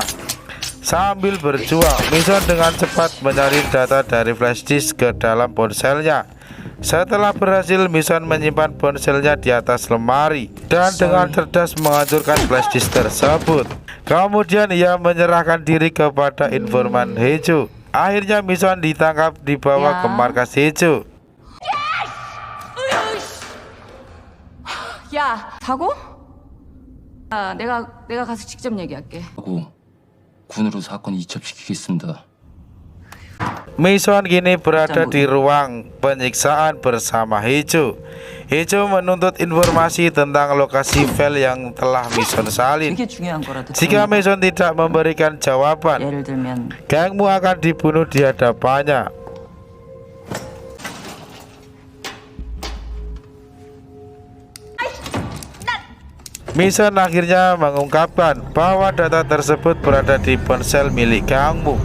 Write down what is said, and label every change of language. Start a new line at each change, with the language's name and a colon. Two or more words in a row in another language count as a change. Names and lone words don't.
Indonesian: Sambil berjuang, Mison dengan cepat mencari data dari flash disk ke dalam ponselnya. Setelah berhasil, Mison menyimpan ponselnya di atas lemari dan dengan cerdas menghancurkan flash disk tersebut. Kemudian ia menyerahkan diri kepada informan Hejo. Akhirnya Mison ditangkap dibawa ke markas Hejo.
Korean: 야, 사고? 아, 내가 가서 직접 얘기할게. 하고 군으로 사건 이첩시키겠습니다.
Indonesian: Mison kini berada di ruang penyiksaan bersama Hejo. Hejo menuntut informasi tentang lokasi file yang telah Mison salin.
Korean: 이게 중요한 거라도.
Indonesian: Jika Mison tidak memberikan jawaban,
Korean: 예를 들면
Indonesian: Gangmu akan dibunuh di hadapannya. Mison akhirnya mengungkapkan bahwa data tersebut berada di ponsel milik Gangmu.